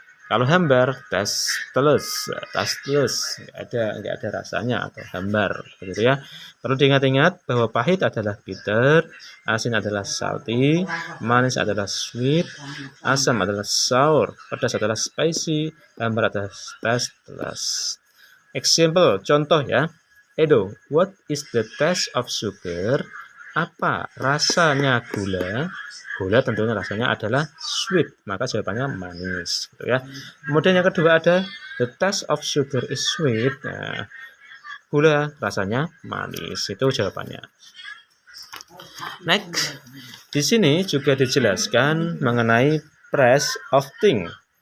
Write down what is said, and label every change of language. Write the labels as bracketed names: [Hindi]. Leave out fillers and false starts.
[Indonesian] Kalau hambar tasteless, nggak ada rasanya atau hambar, begitu ya. Perlu diingat-ingat bahwa pahit adalah bitter, asin adalah salty, manis adalah sweet, asam adalah sour, pedas adalah spicy, hambar adalah tasteless. [English] Example, [Indonesian] contoh ya. [English] Edo, what is the taste of sugar? [Indonesian] Apa rasanya gula? Gula tentunya rasanya adalah sweet, maka jawabannya manis gitu ya. Kemudian yang kedua ada [English] the taste of sugar is sweet. [Indonesian] Nah, gula rasanya manis, itu jawabannya. Next, di sini juga dijelaskan mengenai [English] price of thing.